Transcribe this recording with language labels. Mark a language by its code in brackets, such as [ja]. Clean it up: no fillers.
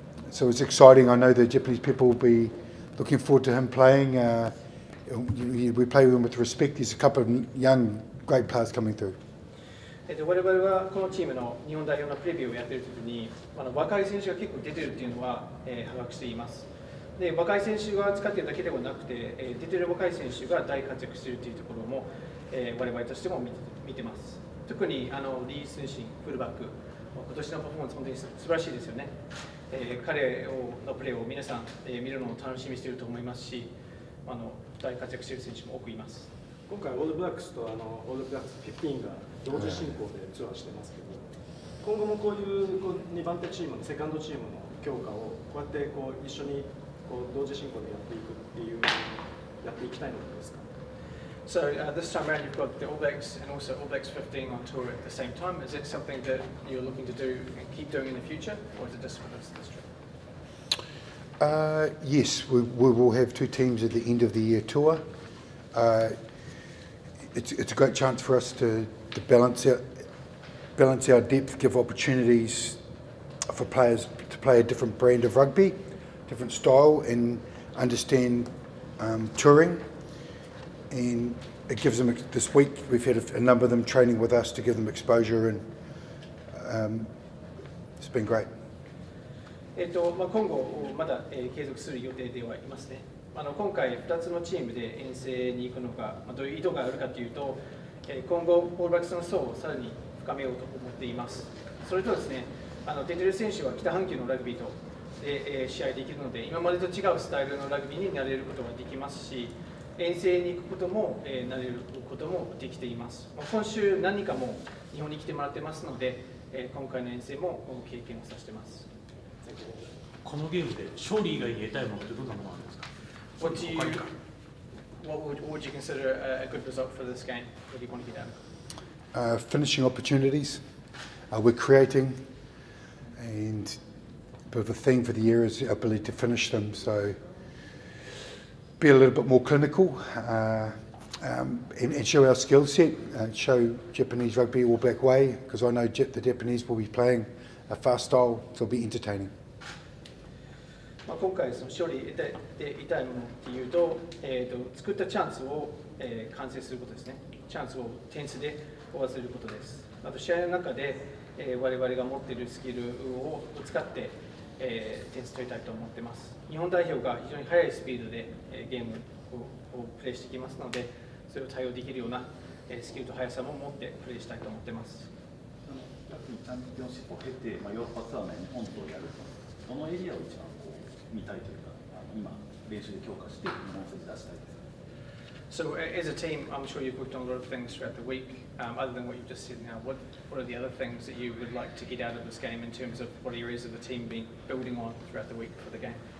[en] So it's exciting. I know the Japanese people will be looking forward to him playing. We play with him with respect. There's a couple of young, great players coming through. [ja] 我々はこのチームの日本代表のプレビューをやっているときに若い選手が結構出てるっていうのは把握しています。で若い選手が使っているだけではなくて出ている若い選手が大活躍しているというところも我々としても見てます。特にリー・スンシンフルバック今年のパフォーマンス本当に素晴らしいですよね。彼のプレーを皆さん見るのを楽しみにしていると思いますし大活躍している選手も多くいます。今回オールブラックスとオールブラックス15が同時進行でツアーしてますけど、今後もこういう2番手チームのセカンドチームの強化をこうやって一緒に同時進行でやっていくっていうやっていきたいのですか? [en] So this time around you've got the All Blacks and also All Blacks 15 on tour at the same time. Is it something that you're looking to do and keep doing in the future, or is it just for this trip? Yes, we will have 2 teams at the end of the year tour. It's a great chance for us to balance our depth, give opportunities for players to play a different brand of rugby, different style, and understand touring. And it gives them, this week we've had a number of them training with us to give them exposure, and it's been great. [ja] 今後まだ継続する予定ではいますね。今回2つのチームで遠征に行くのがどういう意図があるかというと、今後オールブラックスの層をさらに深めようと思っています。それとですね、出てる選手は北半球のラグビーとで試合できるので、今までと違うスタイルのラグビーになれることができますし、遠征に行くこともなれることもできています。今週何人かも日本に来てもらってますので、今回の遠征も経験をさせています。このゲームで勝利以外に得たいものってどんなものなんですか？ [en] What would you consider a good result for this game? What do you want to get out of it? Finishing opportunities. We're creating, and a bit of a theme for the year is the ability to finish them. So be a little bit more clinical and show our skill set, show Japanese rugby All Black way, because I know the Japanese will be playing a fast style, so it'll be entertaining. [ja] 今回その勝利で得たいものっていうと、作ったチャンスを、完成することですね。チャンスを点数で終わらせることです。あと試合の中で、我々が持っているスキルを使って、点数取りたいと思っています。日本代表が非常に速いスピードで、ゲームをプレーしてきますので、それを対応できるような、スキルと速さも持ってプレーしたいと思っています。チャンピオンシップを経て、ヨーロッパツアーの日本とやると、どのエリアを一番見たいというか、今練習で強化して日本戦で出したいです。 [en] So as a team, I'm sure you've worked on a lot of things throughout the week. Other than what you've just said now, what are the other things that you would like to get out of this game in terms of what areas of the team been building on throughout the week for the game?